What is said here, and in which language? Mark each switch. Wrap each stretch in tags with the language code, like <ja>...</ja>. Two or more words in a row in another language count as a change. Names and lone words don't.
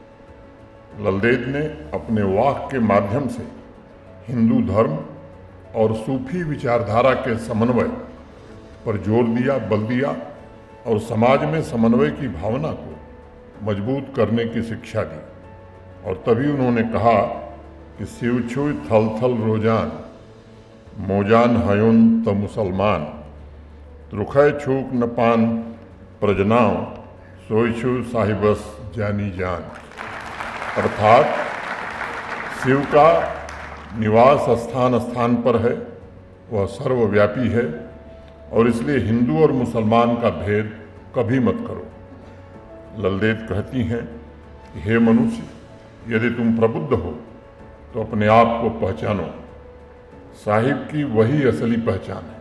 <hi>ललदेद ने अपने वाक के माध्यम से हिंदू धर्म और सूफी विचारधारा के समन्वय पर जोर दिया, बल दिया और समाज में समन्वय की भावना को मजबूत करने की शिक्षा दी। और तभी उन्होंने कहा कि</hi> <ks>शिव छुई थल थल रोजान मोजान हयुन त मुसलमान रुखय छूक न पान प्रजनाओ सोई छु साहिबस जानी जान,</ks> <hi>अर्थात शिव का निवास स्थान स्थान पर है, वह सर्वव्यापी है और इसलिए हिंदू और मुसलमान का भेद कभी मत करो। ललदेद कहती हैं कि हे मनुष्य, यदि तुम प्रबुद्ध हो तो अपने आप को पहचानो, साहिब की वही असली पहचान है।</hi>